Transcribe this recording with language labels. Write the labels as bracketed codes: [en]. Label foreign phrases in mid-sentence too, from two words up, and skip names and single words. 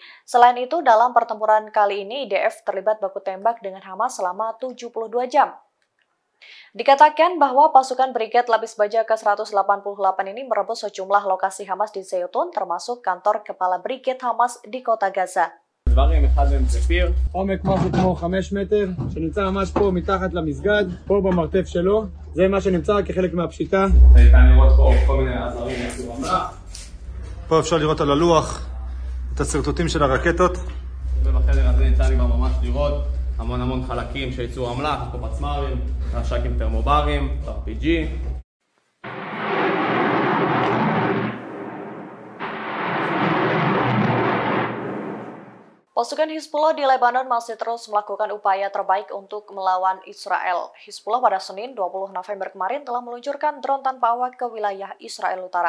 [id] Selain itu, dalam pertempuran kali ini IDF terlibat baku tembak dengan Hamas selama 72 jam. Dikatakan bahwa pasukan Brigade Lapis Baja ke-188 ini merebut sejumlah lokasi Hamas di Zaitun, termasuk kantor kepala Brigade Hamas di kota Gaza. [he] דברים, אחד מהם זה פיר. עומק משהו כמו 5 מטר, שנמצא ממש פה מתחת למסגד, פה במרתף שלו. זה מה שנמצא כחלק מהפשיטה. ניתן לראות פה כל מיני עזרים יצאו המלח. פה אפשר לראות על הלוח את הסרטוטים של הרקטות. ובחדר הזה ניתן לי ממש לראות המון חלקים של ייצור המלח, פה פצמ"רים, רש"קים טרמוברים, RPG. [id] Pasukan Hizbullah di Lebanon masih terus melakukan upaya terbaik untuk melawan Israel. Hizbullah pada Senin 20 November kemarin telah meluncurkan drone tanpa awak ke wilayah Israel Utara.